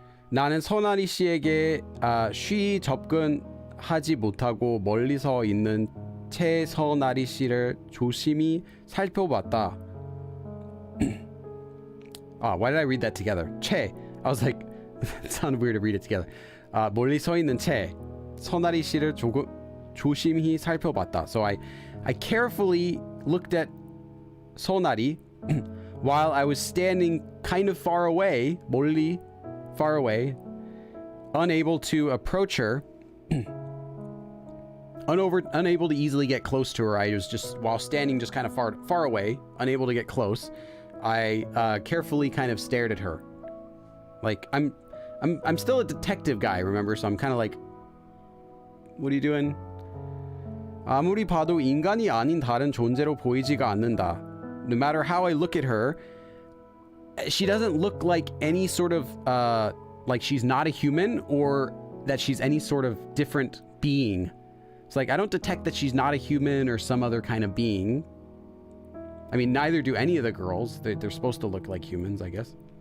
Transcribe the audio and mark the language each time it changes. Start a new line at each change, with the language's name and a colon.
Korean: 나는 선아리 씨에게 쉬 접근하지 못하고 멀리 서 있는 채 선아리 씨를 조심히 살펴봤다.
English: Oh, why did I read that together?
Korean: 채.
English: I was like, it sounded weird to read it together.
Korean: 멀리 서 있는 채 선아리 씨를 조심히 살펴봤다.
English: So I carefully looked at 선아리 while I was standing kind of far away, 멀리, far away, unable to approach her, unable to easily get close to her. I was just, while standing just kind of far away, unable to get close, I carefully kind of stared at her. Like, I'm still a detective guy, remember? So I'm kind of like, what are you doing?
Korean: 아무리 봐도 인간이 아닌 다른 존재로 보이지가 않는다.
English: No matter how I look at her, she doesn't look like any sort of, like she's not a human or that she's any sort of different being. It's like, I don't detect that she's not a human or some other kind of being. I mean, neither do any of the girls. They're supposed to look like humans, I guess.